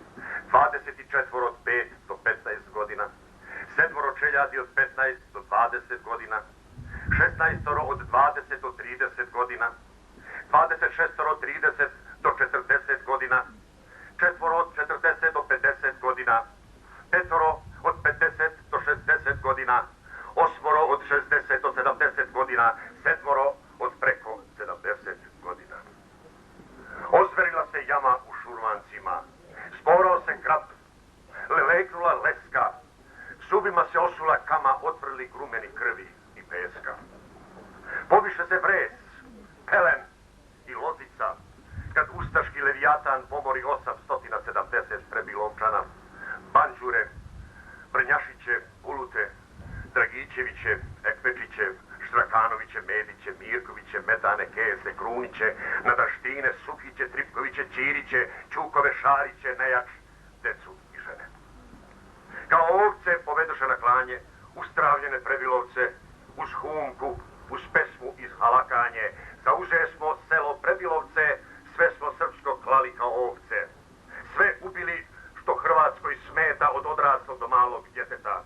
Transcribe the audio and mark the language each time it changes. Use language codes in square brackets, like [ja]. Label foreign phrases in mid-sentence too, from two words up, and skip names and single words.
[sr] 24 od 5 do 15 godina, 7 čeljadi od 15 do 20 godina, 16 od 20 do 30 godina, 26 od 30 do 40 godina, 4 od 40 do 50 godina, 5 od 50 do 60 godina, 8 od 60 do 70 godina, 7 od preko 70 godina. Ozverila se jama u Šurmancima, sporao se krap, leleknula leska, zubima se osula kama, otvrli grumeni krvi i peska. Poviše se Vres, Pelen i Lozica, kad ustaški Levijatan pomori 870 Prebilovčana, Banđure, Brnjašiće, Bulute, Dragićeviće, Ekpečiće, Štrakanoviće, Mediće, Mirkoviće, Medane, Kese, Kruniće, Nadaštine, Suhiće, Tripkoviće, Ćiriće, Ćukove, Šariće, Nejač, decu i žene. Kao ovce povedoše na klanje, ustravljene Prebilovce, uz humku, uz pesmu iz halakanje, zauže smo selo Prebilovce, sve smo srpsko klali kao ovce. Sve ubili što Hrvatskoj smeta od odraslog do malog djeteta.